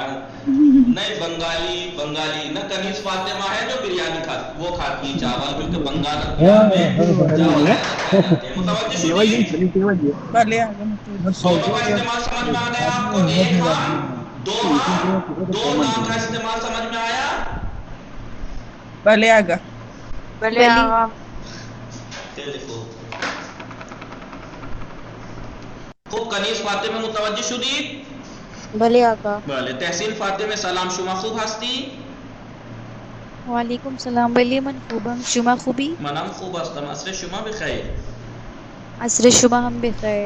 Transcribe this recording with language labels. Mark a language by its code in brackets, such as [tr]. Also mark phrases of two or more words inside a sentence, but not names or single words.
[ur] نہیں بنگالی نہ کنیز فاطمہ ہے جو بریانی کھاتی، وہ کھاتی ہے چاول، کیونکہ بنگال میں چاول کھاتے ہیں. [fa] متوجہ شدی؟ بلے. [ur] دونوں کا استعمال سمجھ میں آ گیا آپ کو؟ ایک ہم دو نام کا استعمال سمجھ میں آیا؟ [fa] بلے آگا. بلے آقا. دیکھو خوب کنیز فاطمه متوجه شدید؟ بله آقا. بله. تحصیل فاطمه سلام، شما خوب هستی؟ [ar] وعلیکم السلام. [fa] بلی من خوبم. شما خوبی؟ منم خوب هستم. عصر شما بخیر. عصر شما هم بخیر.